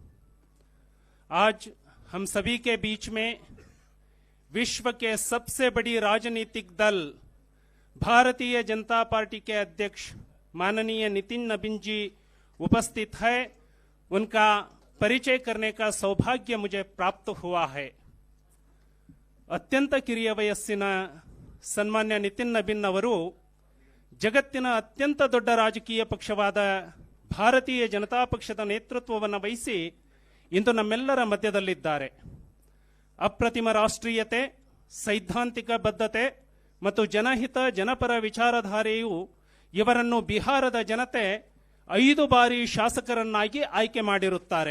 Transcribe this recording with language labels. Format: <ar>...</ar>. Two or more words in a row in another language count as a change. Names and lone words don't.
<hi>आज हम सभी के बीच में विश्व के सबसे बड़ी राजनीतिक दल भारतीय जनता पार्टी के अध्यक्ष माननीय नितिन नबीन जी उपस्थित है। उनका परिचय करने का सौभाग्य मुझे प्राप्त हुआ है।</hi> <kn>अत्यंत ಕಿರಿಯ ವಯಸ್ಸಿನ ಸನ್ಮಾನ್ಯ ನಿತಿನ್ ನಬೀನ್ ಅವರು ಜಗತ್ತಿನ ಅತ್ಯಂತ ದೊಡ್ಡ ರಾಜಕೀಯ ಪಕ್ಷವಾದ ಭಾರತೀಯ ಜನತಾ ಪಕ್ಷದ ನೇತೃತ್ವವನ್ನು ವಹಿಸಿ ಇಂದು ನಮ್ಮೆಲ್ಲರ ಮಧ್ಯದಲ್ಲಿದ್ದಾರೆ। ಅಪ್ರತಿಮ ರಾಷ್ಟ್ರೀಯತೆ, ಸೈದ್ಧಾಂತಿಕ ಬದ್ಧತೆ ಮತ್ತು ಜನಹಿತ ಜನಪರ ವಿಚಾರಧಾರೆಯು ಇವರನ್ನು ಬಿಹಾರದ ಜನತೆ 5 ಬಾರಿ ಶಾಸಕರನ್ನಾಗಿ ಆಯ್ಕೆ ಮಾಡಿರುತ್ತಾರೆ।</kn>